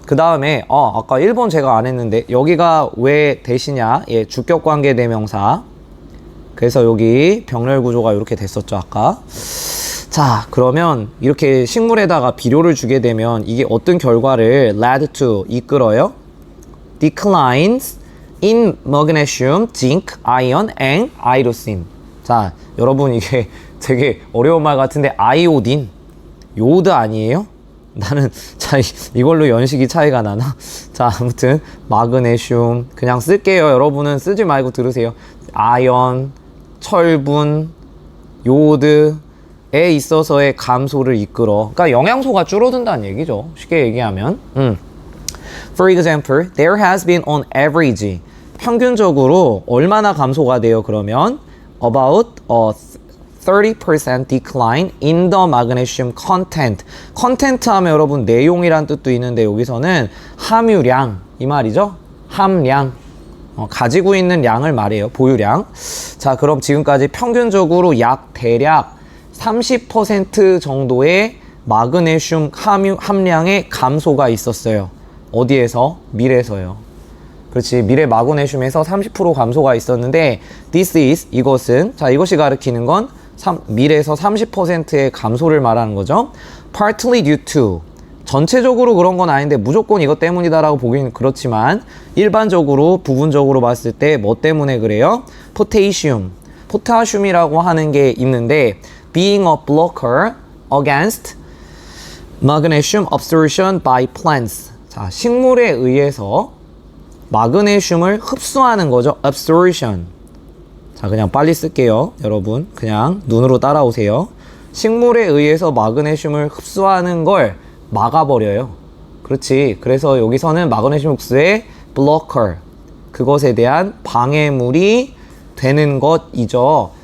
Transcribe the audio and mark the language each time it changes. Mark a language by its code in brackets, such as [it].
[ko] 그 다음에 아까 1번 제가 안 했는데 여기가 왜 대시냐? 예, 주격관계 대명사. 그래서 여기 병렬 구조가 이렇게 됐었죠, 아까. 자, 그러면 이렇게 식물에다가 비료를 주게 되면 이게 어떤 결과를 [en] lead to, [ko] 이끌어요? [en] declines in magnesium, zinc, iron, and iodine. [ko] 자, 여러분 이게 되게 어려운 말 같은데 아이오딘, 요오드 아니에요? 나는 자 이걸로 연식이 차이가 나나? 자 아무튼 마그네슘 그냥 쓸게요. 여러분은 쓰지 말고 들으세요. 아연, 철분, 요오드에 있어서의 감소를 이끌어. 그러니까 영양소가 줄어든다는 얘기죠. 쉽게 얘기하면. [en] For example, there has been on average [ko] 평균적으로 얼마나 감소가 돼요? 그러면 [en] about a 30% decline in the magnesium content. [ko] content 하면 여러분 내용이란 뜻도 있는데 여기서는 함유량 이 말이죠. 함량. 가지고 있는 양을 말해요. 보유량. 자, 그럼 지금까지 평균적으로 대략 30% 정도의 마그네슘 함량의 감소가 있었어요. 어디에서? 밀에서요. 그렇지. 밀의 마그네슘에서 30% 감소가 있었는데 [en] this is [ko] 이것은 자 이것이 가리키는 건 밀에서 30%의 감소를 말하는 거죠. [en] partly due to [ko] 전체적으로 그런 건 아닌데 무조건 이것 때문이다라고 보기는 그렇지만 일반적으로 부분적으로 봤을 때 뭐 때문에 그래요? 포타슘이라고 하는 게 있는데 [en] being a blocker against magnesium absorption by plants. [ko] 자, 식물에 의해서 마그네슘을 흡수하는 거죠. absorption. 자, 그냥 빨리 쓸게요. 여러분, 그냥 눈으로 따라오세요. 식물에 의해서 마그네슘을 흡수하는 걸 막아버려요. 그렇지. 그래서 여기서는 마그네슘 흡수의 blocker. 그것에 대한 방해물이 되는 것이죠.